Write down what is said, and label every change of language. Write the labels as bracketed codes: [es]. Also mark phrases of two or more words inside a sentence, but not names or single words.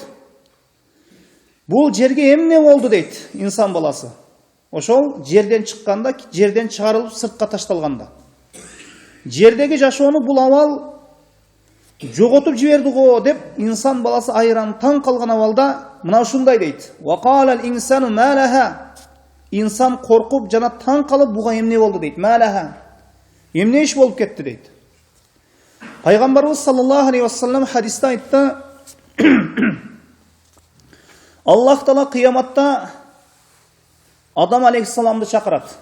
[ky] Бул жерге эмне болду дейт инсан баласы. Ошол жерден чыкканда, жерден чыгарылып сыртка ташталганда. Жердеги жашоону бул абал жоготуп жиберди го деп инсан баласы айран таң калган абалда мына ушундай дейт. [ar] وقال الإنسان ما لها. [ky] Инсан коркуп жана таң калып буга эмне болду дейт. [ar] ما لها. [ky] Эмне иш болуп кетти дейт. Пайгамбарыбыз [ar] صلى الله عليه وسلم [ky] хадисте айтты: Аллах Таала кыяматта Адам алейхиссаламды чакырат.